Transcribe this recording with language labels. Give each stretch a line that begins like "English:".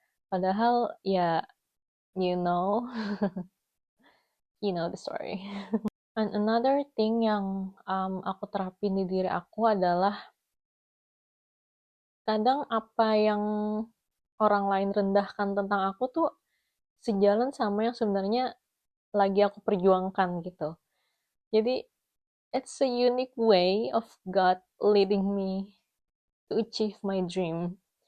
Indonesian: Padahal ya,
English: you know, you know the story. And another thing
Indonesian: yang aku terapin di diri aku adalah, kadang apa yang orang lain rendahkan tentang aku tuh sejalan sama yang sebenarnya lagi aku perjuangkan gitu. Jadi
English: it's a unique way of God leading me to achieve my dream.